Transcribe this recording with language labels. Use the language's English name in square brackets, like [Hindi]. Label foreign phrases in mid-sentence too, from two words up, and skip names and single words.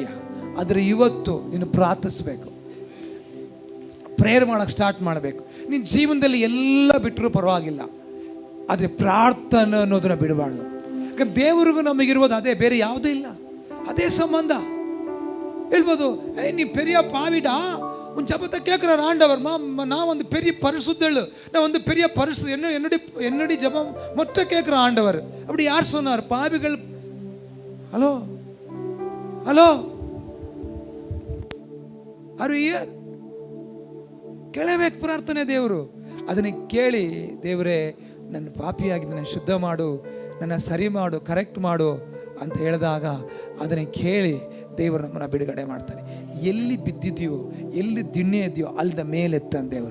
[Kannada] ಆದರೆ ಇವತ್ತು ನೀನು ಪ್ರಾರ್ಥಿಸ್ಬೇಕು, ಪ್ರೇಯರ್ ಮಾಡೋಕ್ಕೆ ಸ್ಟಾರ್ಟ್ ಮಾಡಬೇಕು. ನಿನ್ನ ಜೀವನದಲ್ಲಿ ಎಲ್ಲ ಬಿಟ್ಟರೂ ಪರವಾಗಿಲ್ಲ, ಆದರೆ ಪ್ರಾರ್ಥನೆ ಅನ್ನೋದನ್ನ ಬಿಡಬಾರ್ದು. ಯಾಕಂದ್ರೆ ದೇವರಿಗೂ ನಮಗಿರುವುದು ಅದೇ, ಬೇರೆ ಯಾವುದೂ ಇಲ್ಲ, ಅದೇ ಸಂಬಂಧ. ಹೇಳ್ಬೋದು, ನೀ [Tamil] பெரிய பாவிடா, உன் ஜபத்தை கேட்குறார் ஆண்டவர். நான் வந்து பெரிய பரிசுத்தள், நான் வந்து பெரிய பரிசு, என்னுடைய ஜபம் மொத்தம் கேட்குற ஆண்டவர். அப்படி யார் சொன்னார்? பாவிகள். ஹலோ, [English] Are you here? [Kannada] ಕೇಳಬೇಕು ಪ್ರಾರ್ಥನೆ. ದೇವರು ಅದನ್ನು ಕೇಳಿ, ದೇವರೇ ನನ್ನ ಪಾಪಿಯಾಗಿದ್ದು ಶುದ್ಧ ಮಾಡು, ನನ್ನ ಸರಿ ಮಾಡು, ಕರೆಕ್ಟ್ ಮಾಡು ಅಂತ ಹೇಳಿದಾಗ ಅದನ್ನು ಕೇಳಿ ದೇವರು ನಮ್ಮನ್ನು ಬಿಡುಗಡೆ ಮಾಡ್ತಾನೆ. ಎಲ್ಲಿ ಬಿದ್ದಿದೆಯೋ, ಎಲ್ಲಿ ದಿಣ್ಣೆ ಇದೆಯೋ ಅಲ್ಲಿಂದ ಮೇಲೆತ್ತಾನೆ ದೇವರು.